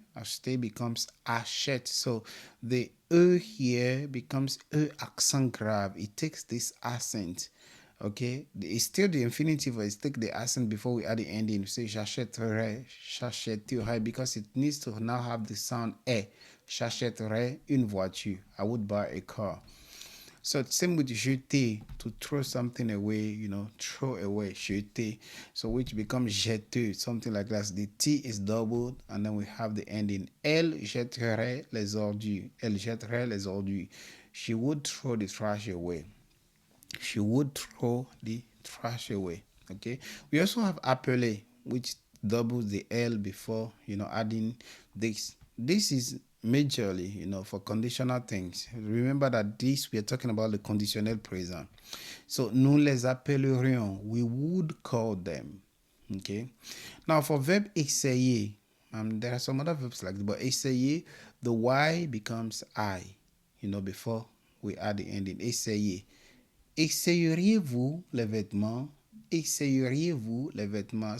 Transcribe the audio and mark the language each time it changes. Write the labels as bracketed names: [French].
[English] Acheter becomes achète. So the E here becomes E accent grave. It takes this accent. Okay, it's still the infinitive, but it's take the accent before we add the ending. We say [French] j'achèterais, j'achèterais, [English] because it needs to now have the sound e. [French] J'achèterais une voiture. [English] I would buy a car. So same with jeter, to throw something away, throw away, jeter. So which becomes jeter, something like that. The T is doubled, and then we have the ending. [French] Elle jetterait les ordures. Elle jetterait les ordures. [English] She would throw the trash away. She would throw the trash away. Okay. We also have appeler, which doubles the L before, adding this. This is majorly, for conditional things. Remember that this, we are talking about the conditionnel présent. [French] So, nous les appellerions. [English] We would call them. Okay. Now, for verb essayer, there are some other verbs like that, but essayer, the Y becomes I, before we add the ending. [French] Essayer. Essayeriez-vous les vêtements? Essayeriez-vous les vêtements?